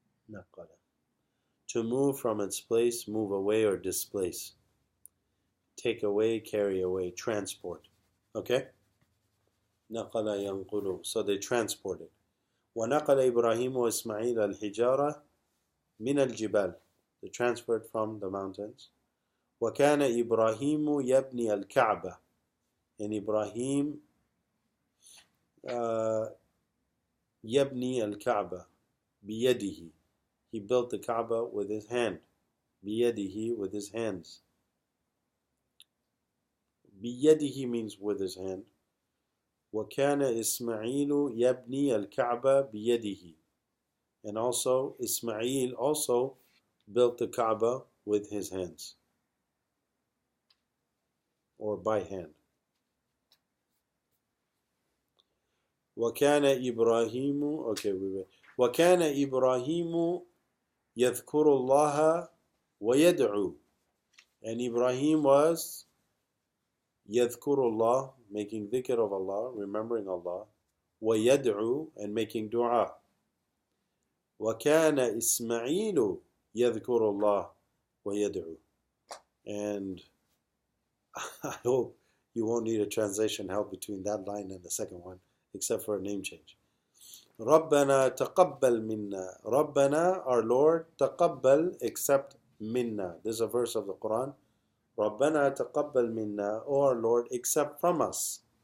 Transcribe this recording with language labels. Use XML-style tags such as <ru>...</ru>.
<ar>نقل.</ar> <en>To move from its place, move away or displace. Take away, carry away, transport. Okay?</en> <ar>نقل ينقل.</ar> <en>So they transported.</en> <ar>ونقل إبراهيم وإسماعيل الحجارة من الجبال.</ar> <en>They transferred from the mountains.</en> <ar>وكان إبراهيم يبني الكعبة.</ar> <en>And Ibrahim</en> <ar>يبني الكعبة بيده.</ar> <en>He built the Kaaba with his hand. بيده, with his hands. بيده means with his hand.</en> <ar>وكان إسماعيل يبني الكعبة بيده.</ar> <en>And also Ismail also built the Kaaba with his hands. Or by hand.</en> <ar>وكان إبراهيم وكان إبراهيم يذكر الله ويدعو.</ar> <en>And Ibrahim was</en> <ar>يذكر الله,</ar> <en>making dhikr of Allah, remembering Allah. ويدعو, and making dua.</en> <ar>وكان إسماعيل يذكر الله ويدعو.</ar> <en>And I hope you won't need a translation help between that line and the second one, except for a name change.</en> <ar>ربنا تقبل منا.</ar> <en>ربنا, our Lord, تقبل, accept minna. This is a verse of the Quran.</en> <ar>ربنا تقبل منا,</ar> <en>O our Lord, accept from us.</en>